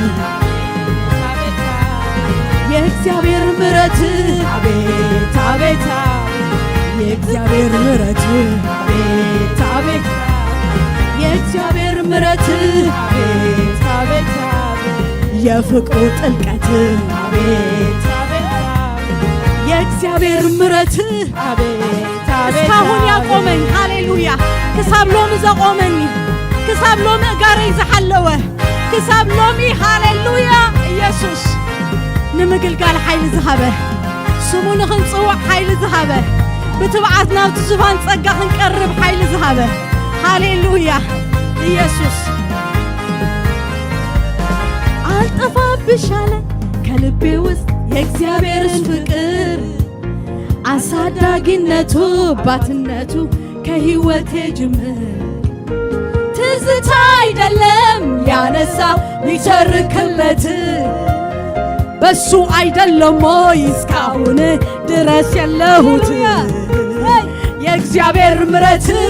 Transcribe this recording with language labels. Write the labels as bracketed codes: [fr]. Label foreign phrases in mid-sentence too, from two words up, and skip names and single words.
[am] የእግዚአብሔር ምሕረት አቤት አቤት የእግዚአብሔር ምሕረት አቤት አቤት የእግዚአብሔር ምሕረት አቤት አቤት የፍቅሩ ጥልቀት አቤት የእግዚአብሔር ምሕረት አቤት እስካሁን ያቆመኝ ሃሌሉያ [ti] ክሳብ ሎሚ ዘቆመኒ ክሳብ ሎሚ ጋረይ ዝሓለወ ክሳብ ሎሚ ሃሌሉያ ኢየሱስ ንምግልጋል ሓይሊ ዝሃበ ስሙ ንኽንፅዋዕ ሓይሊ ዝሃበ ብትብዓት ናብቲ ዙፋን ጸጋ ክንቀርብ ሓይሊ ዝሃበ ሃሌሉያ ኢየሱስ [am] አልጠፋብሽ አለ ከልቤ ውስጥ የእግዚአብሔርን ፍቅር አሳዳጊነቱ አባትነቱ ከሕይወቴ ጅምር ትዝታ አይደለም ያነሳ ሚቸርክለት በሱ አይደለም ወይ እስካሁን ድረስ ያለሁት የእግዚአብሔር ምሕረት